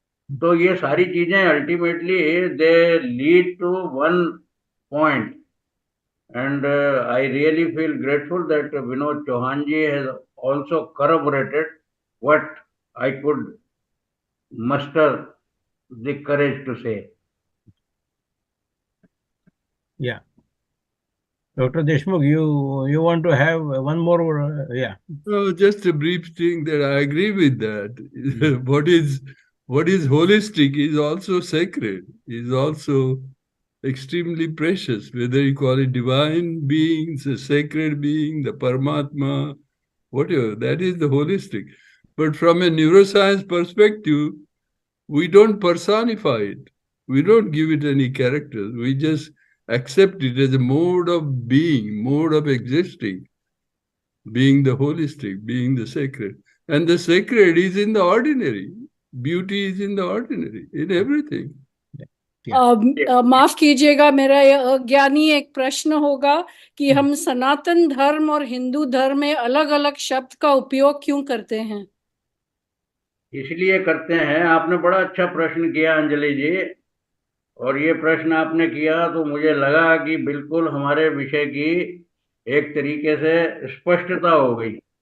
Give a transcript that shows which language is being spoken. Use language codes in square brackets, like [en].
[hi] तो ये सारी चीजें [en] Ultimately they lead to one point. And I really feel grateful that Vinod Chauhan ji has also corroborated what I could muster the courage to say. Yeah. Dr. Deshmukh, you want to have one more? Yeah. No, just a brief thing that I agree with that. What is holistic is also sacred, is also extremely precious, whether you call it divine beings, a sacred being, the Paramatma, whatever, that is the holistic. But from a neuroscience perspective, we don't personify it. We don't give it any characters. We just accept it as a mode of being, mode of existing, being the holistic, being the sacred. And the sacred is in the ordinary. Beauty is in the ordinary, in everything. [hi] माफ कीजिएगा, मेरा अज्ञानी एक प्रश्न होगा कि हम सनातन धर्म और हिंदू धर्म में अलग अलग शब्द का उपयोग क्यों करते हैं? इसलिए करते हैं, आपने बड़ा अच्छा प्रश्न किया अंजलि जी। और ये प्रश्न आपने किया तो मुझे लगा कि बिल्कुल हमारे विषय की एक तरीके से स्पष्टता हो गई।